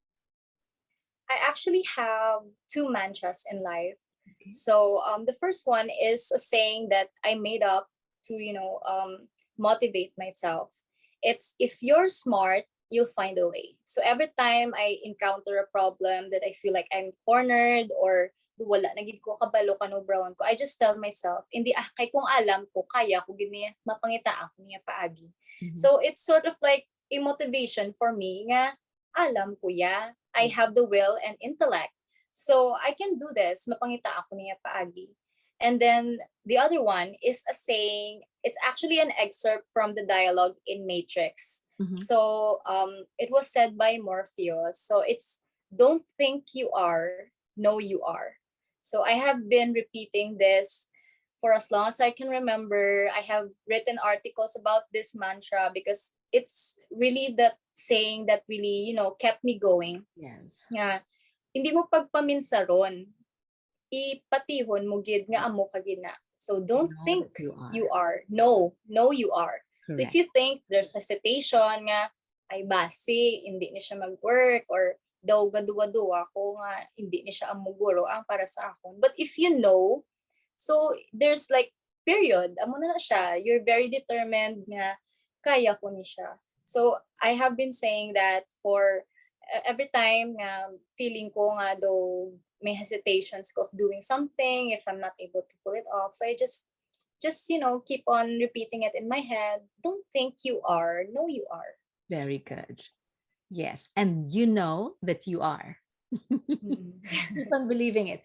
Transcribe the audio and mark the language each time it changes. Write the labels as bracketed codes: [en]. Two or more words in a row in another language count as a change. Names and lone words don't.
[en] I actually have two mantras in life. Okay. So the first one is a saying that I made up to motivate myself. It's if you're smart, you'll find a way. So every time I encounter a problem that I feel like I'm cornered or [hil] wala na gid ko kabalo kanobrawan ko, [en] I just tell myself, [hil] hindi kay kung alam ko kaya ko gid niya mapangita ako niya paagi. Mhm. [en] So it's sort of like a motivation for me [hil] nga alam ko ya, [en] I have the will and intellect. So I can do this, [hil] mapangita ako niya paagi. [en] And then the other one is a saying, it's actually an excerpt from the dialogue in Matrix. Mhm. So it was said by Morpheus. So it's don't think you are, know you are. So I have been repeating this for as long as I can remember. I have written articles about this mantra because it's really that saying that really, kept me going. Yes. [hil] Nga, hindi mo pagpaminsaron, ipatihon mo gid nga amo ka gid na. [en] So don't Know think that you are. you are. No, you are. So if Correct. you think there's hesitation [hil] nga, ay basi, hindi ni siya mag-work or daw gaduwa-duwa ko nga hindi ni siya ang muguro ang para sa akon. [en] But if you know, so there's like period, [hil] amo na siya. [en] You're very determined [hil] nga kaya ko ni siya. [en] So I have been saying that for every time [hil] nga feeling ko nga [en] though may hesitations of doing something if I'm not able to pull it off. So I just keep on repeating it in my head. Don't think you are, know you are. Very good. Yes. And you know that you are. Keep on believing it.